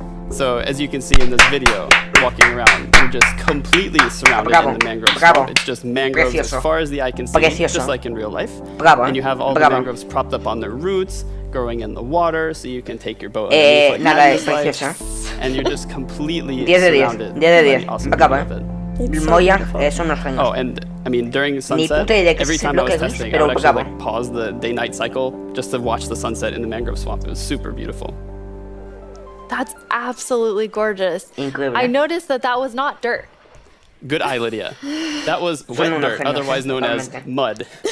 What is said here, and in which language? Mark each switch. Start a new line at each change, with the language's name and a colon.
English: So as you can see in this video, walking around, you're just completely surrounded in the mangrove swamp. It's just mangroves as far as the eye can see, just like in real life. And you have all the mangroves propped up on their roots, growing in the water, so you can take your boat and and you're just completely surrounded.
Spanish: 10 de 10. Acaba, Moya, son unos genios.
English: Oh, and I mean, during sunset, every time I was testing, I would actually like pause the day-night cycle just to watch the sunset in the mangrove swamp. It was super beautiful. That's absolutely gorgeous. Incredible. I noticed that was not dirt. Good eye, Lydia. That was wet dirt, otherwise known as mud.